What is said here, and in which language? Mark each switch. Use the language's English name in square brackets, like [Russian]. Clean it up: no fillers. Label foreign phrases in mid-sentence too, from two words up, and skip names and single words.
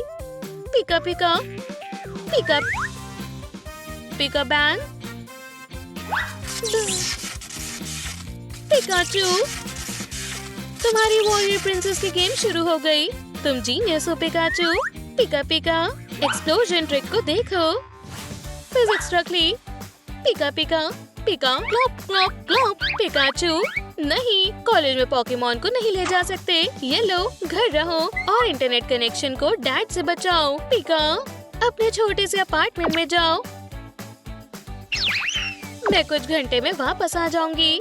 [Hindi] पिका पिका पिका पिका बैंग। पिकाचू, तुम्हारी [English] warrior princess [Hindi] की गेम शुरू हो गई। तुम जीनियस हो पिकाचू। पिका पिका, [English] explosion trick [Hindi] को देखो। फिजिक्स रख ली। पिका पिका पिका, क्लॉप क्लॉप क्लॉप। पिकाचू, नहीं, कॉलेज में पोकेमॉन को नहीं ले जा सकते। ये लो, घर रहो और [English] internet connection [Hindi] को डैड से बचाओ। पिका, अपने छोटे से अपार्टमेंट में जाओ। मैं कुछ घंटे में वापस आ जाऊंगी।